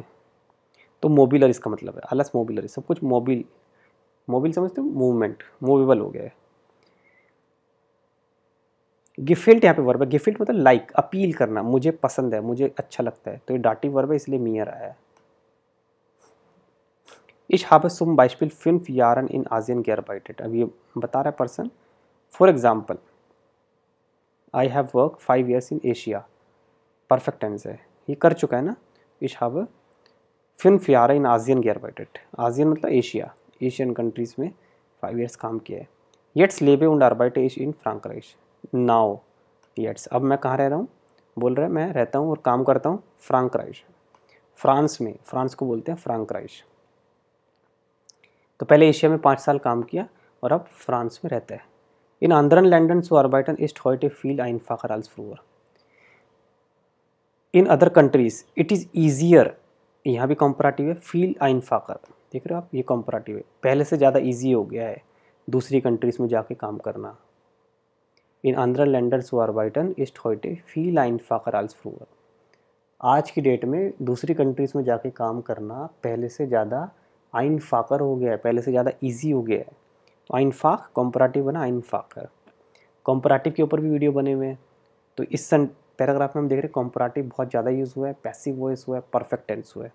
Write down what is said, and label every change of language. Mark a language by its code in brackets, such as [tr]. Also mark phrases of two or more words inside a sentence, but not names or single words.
[hi] तो मोबिलर इसका मतलब है, [de] alles mobiler, [hi] सब कुछ मोबिल, मोबिल समझते हो, मूवमेंट, मूवेबल हो गया है। गिफिल्ट यहाँ पे वर्ब है, गिफिल्ट मतलब लाइक, अपील करना, मुझे पसंद है, मुझे अच्छा लगता है। तो ये [en] dative verb [hi] है इसलिए मियर आया है। [de] Ich habe zum Beispiel 5 Jahren in Asien gearbeitet, [hi] अब ये बता रहा है पर्सन। [en] For example, I have work 5 years in Asia, perfect tense [hi] है, ये कर चुका है ना। [de] Ich habe 5 Jahre in Asien gearbeitet, [hi] आसियन मतलब एशिया, [en] Asian countries [hi] में 5 years काम किया है। [de] Jetzt lebe und arbeite ich in Frankreich, now jetzt, [hi] अब मैं कहाँ रह रहा हूँ, बोल रहा है मैं रहता हूँ और काम करता हूँ फ्रांक्राइश, फ्रांस में, फ्रांस को बोलते हैं फ्रांक्राइश। तो पहले एशिया में 5 साल काम किया और अब फ्रांस में रहता है। [de] इन anderen Ländern zu arbeiten ist heute viel einfacher als früher। [en] In other countries it is easier, [hi] यहाँ भी कंपैरेटिव है, [de] viel einfacher, [hi] देख रहे हो आप, ये कंपैरेटिव है, पहले से ज़्यादा ईजी हो गया है दूसरी कंट्रीज़ में जाके काम करना। [de] इन anderen Ländern zu arbeiten ist heute viel einfacher als früher। [hi] आज की डेट में दूसरी कंट्रीज़ में जाके काम करना पहले से ज़्यादा einfacher हो गया है, पहले से ज़्यादा ईजी हो गया है। तो einfach कंपैरेटिव बना einfacher। कंपैरेटिव के ऊपर भी वीडियो बने हुए हैं। तो इस पैराग्राफ में हम देख रहे हैं कंपैरेटिव बहुत ज़्यादा यूज़ हुआ है, [en] passive voice [hi] हुआ है, [en] perfect tense [hi] हुआ है।